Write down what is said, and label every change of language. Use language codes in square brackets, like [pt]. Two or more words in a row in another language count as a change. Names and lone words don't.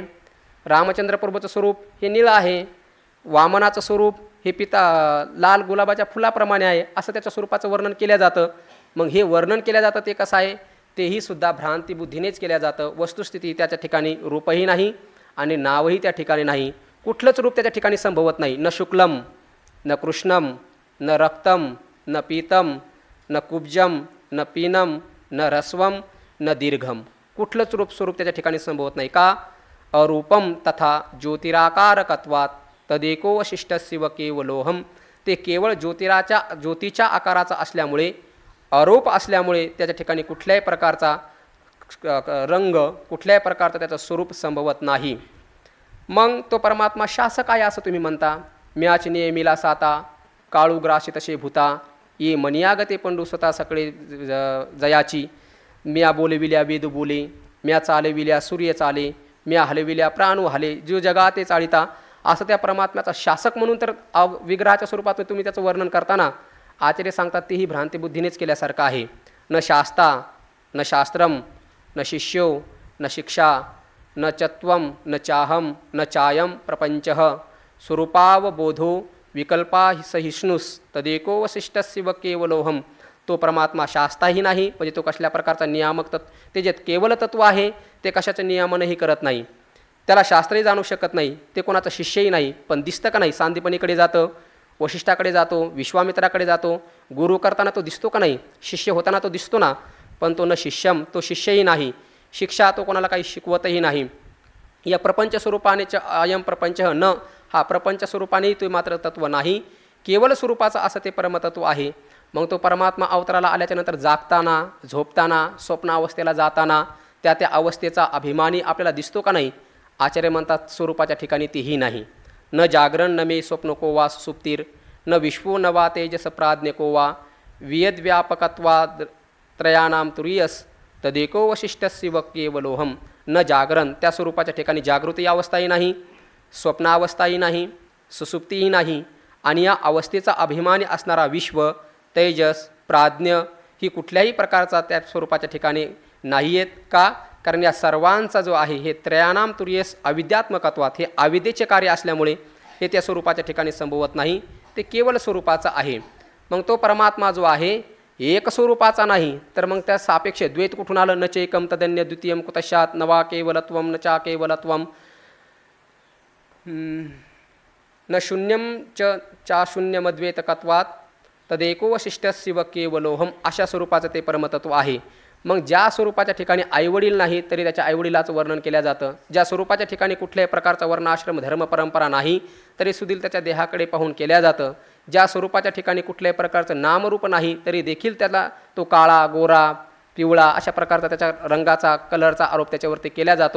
[mr] रामचंद्र प्रभूचं स्वरूप हे निळं आहे. वामनाचं स्वरूप हे लाल गुलाबाच्या फुलाप्रमाणे आहे, असं त्याच्या स्वरूपाचं वर्णन केलं जातं. मग हे वर्णन केलं जातं ते कसं आहे? तेही सुद्धा भ्रांतिबुद्धीनेच केलं जातं. वस्तुस्थिती त्याच्या ठिकाणी रूपही नाही आणि नावही त्या ठिकाणी नाही. कुठलंच रूप त्याच्या ठिकाणी संभवत नाही. [sa] न शुक्लम न कृष्णम न रक्तम न पीतम न कुब्जम न पीनम न रस्वम न दीर्घम. [mr] कुठलंच स्वरूप त्याच्या ठिकाणी संभवत नाही. का? [sa] अरूपम तथा ज्योतिराकारकत्वात तदेको वशिष्ठस्यव केवलोहम. [mr] ते केवळ ज्योतीच्या आकाराचा असल्यामुळे, अरूप असल्यामुळे त्याच्या ठिकाणी कुठल्याही प्रकारचा रंग, कुठल्याही प्रकारचं त्याचं स्वरूप संभवत नाही. मग तो परमात्मा शासक आहे असं तुम्ही म्हणता. म्याच नेमिला साता काळू ग्राशी तसे भूता ये मनियागते पंडू स्वतः सगळे जयाची. म्या बोलविल्या वेद बोले, म्या चालविल्या सूर्य चाले, म्या हलविल्या प्राणू हले, जो जगा ते चाळिता. असं त्या परमात्म्याचा शासक म्हणून तर विग्रहाच्या स्वरूपात तुम्ही त्याचं वर्णन करताना, आचार्य सांगतात तेही भ्रांतिबुद्धीनेच केल्यासारखं आहे. [sa] न शास्ता न शास्त्रम न शिष्यो न शिक्षा न चत्वम न चाहम न चायम प्रपंचः स्वरूपावबोधो विकल्पा सहिष्णुस तदेको वसिष्ठस्य व केवलोहम. [mr] तो परमात्मा शास्ताही नाही, म्हणजे तो कसल्या प्रकारचा नियामक ते जे केवल तत्व आहे ते कशाचं नियमनही करत नाही, त्याला शास्त्रही जाणू शकत नाही, ते कोणाचं शिष्यही नाही. पण दिसतं का नाही, सांदीपनीकडे जातं, वशिष्ठाकडे जातो, विश्वामित्राकडे जातो, गुरु करताना तो दिसतो का नाही, शिष्य होताना तो दिसतो ना, पण तो [sa] न शिष्यम, [mr] तो शिष्यही नाही, शिक्षा तो कोणाला काही शिकवतही नाही. या प्रपंच स्वरूपाने [sa] अयम प्रपंच न, [mr] हा प्रपंच स्वरूपानेही तो मात्र तत्व नाही, केवळ स्वरूपाचं असं ते परमतत्व आहे. मग तो परमात्मा अवताराला आल्याच्यानंतर जागताना, झोपताना, स्वप्नावस्थेला जाताना त्या त्या अवस्थेचा अभिमानी आपल्याला दिसतो का नाही. आचार्य म्हणतात स्वरूपाच्या ठिकाणी तेही नाही. [sa] न जागरण न मे स्वप्न को वा सुप्तीर न विश्वो न वा तेजस प्राज्ञ को वा वियद्व्यापकत्वा त्रयाणाम तुरीयस तदेको वशिष्ठस्य व केवलोहम. न जागरण, [mr] त्या स्वरूपाच्या ठिकाणी जागृती अवस्थाही नाही, स्वप्नावस्थाही नाही, सुसुप्तीही नाही, आणि या अवस्थेचा अभिमानी असणारा विश्व, तेजस, प्राज्ञ ही कुठल्याही प्रकारचा त्या स्वरूपाच्या ठिकाणी नाही आहेत. का? कारण या सर्वांचा जो आहे हे [sa] त्रयाणाम तुर्यस अविद्यात्मकत्वात, [mr] हे अविद्येचे कार्य असल्यामुळे हे त्या स्वरूपाच्या ठिकाणी संभवत नाही, ते केवळ स्वरूपाचा आहे. मग तो परमात्मा जो आहे एक स्वरूपाचा नाही, तर मग त्या सापेक्ष द्वैत कुठून आलं. [sa] न चैकम तदन्य द्वितीयम कुतशात नवा केवलत्वम न चा केवलत्वम न शून्यम चा शून्यमद्वैतकत्वात तदेको वशिष्ठस्य व केवलोहम. [mr] अशा स्वरूपाचं ते परमतत्व आहे. मग ज्या स्वरूपाच्या ठिकाणी आईवडील नाही तरी त्याच्या आईवडिलाचं वर्णन केलं जातं, ज्या स्वरूपाच्या ठिकाणी कुठल्याही प्रकारचा वर्णाश्रम धर्म परंपरा नाही तरी सुधील त्याच्या देहाकडे पाहून केल्या जातं, ज्या स्वरूपाच्या ठिकाणी कुठल्याही प्रकारचं नामरूप नाही तरी देखील त्याला तो काळा, गोरा, पिवळा अशा प्रकारचा त्याच्या रंगाचा, कलरचा आरोप त्याच्यावरती केला जातो.